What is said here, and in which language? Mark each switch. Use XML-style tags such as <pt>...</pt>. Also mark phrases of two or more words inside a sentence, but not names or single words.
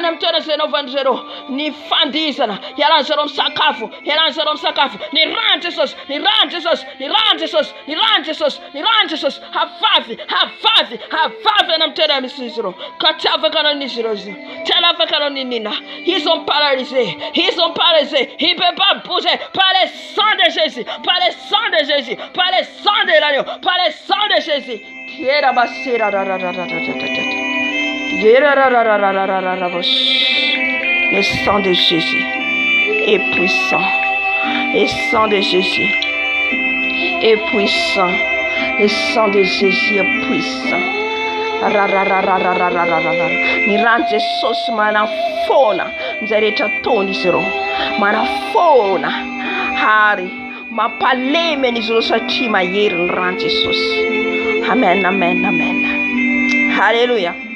<mg>amin'ny toerana zay naovan'izy ireo, ny fandihizana, ialan'izy ireo misakafo, ialan'izy ireo misakafo, ny rano Jesosy, ny rano Jesosy, ny rano Jesosy, ny rano Jesosy, ny rano Jesosy, havavy any amin'ny toerana misy izy ireo, ka tsy afaka an'izy ireo izy, tsy afaka an'inina,</mg> <fr>ils sont paralysés, ils ne peuvent pas bouger par le sang de Jésus, par le sang de Jésus, par le sang de l'agneau, par le sang de Jésus. Le sang de Jésus est puissant, le sang de Jésus est puissant, le sang de Jésus est puissant.</fr> <mg>Ny rano Jesosy manafona izay rehetra taony izy ireo, manafona ary mampalemy an'izy ireo satria mahery ny rano Jesosy. Amen, amen, amen. Halleluja.</mg>